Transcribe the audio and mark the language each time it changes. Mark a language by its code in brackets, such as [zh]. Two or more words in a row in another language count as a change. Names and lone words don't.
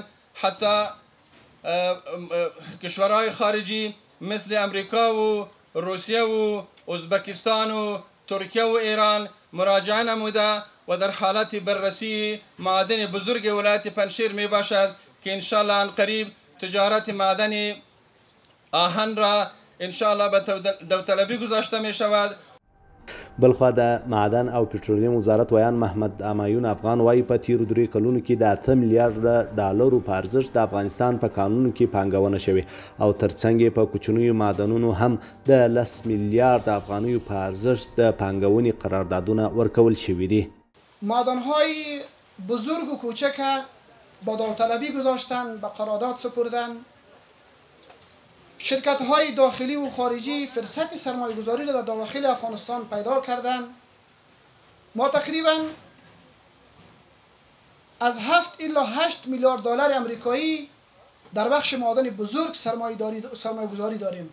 [fa] حتی کشورهای خارجی مثل امریکا و روسیه و ازبکستان و ترکیه و ایران مراجعه نموده و در حالت بررسی معادن بزرگ ولایت پنجشیر می باشد که انشاءالله ان قریب تجارت معدن آهن را انشاءالله به داوطلبی گذاشته می شود. [ps] بلخوا د معدن او پټرولیم وزارت ویان محمد امایون افغان وایي په تیرو 3 کلونو کې د 8 میلیارډ ډالرو په ارزښت د افغانستان په کانونو کې پانګونه شوې او ترڅنګ په کوچنیو معدنونو هم د 10 میلیارډ افغانیو په ارزښت د پانګونې قراردادونه ورکول شوي دي. [fa] معدن‌های بزرگ و کوچک با داوطلبی گذاشتن، به قرارداد سپردن. شرکت‌های داخلی و خارجی فرصت سرمایه‌گذاری را در داخل افغانستان پیدا کردند. ما تقریباً از 7 الی 8 میلیارد دلار آمریکایی در بخش معادن بزرگ سرمایه‌گذاری داریم.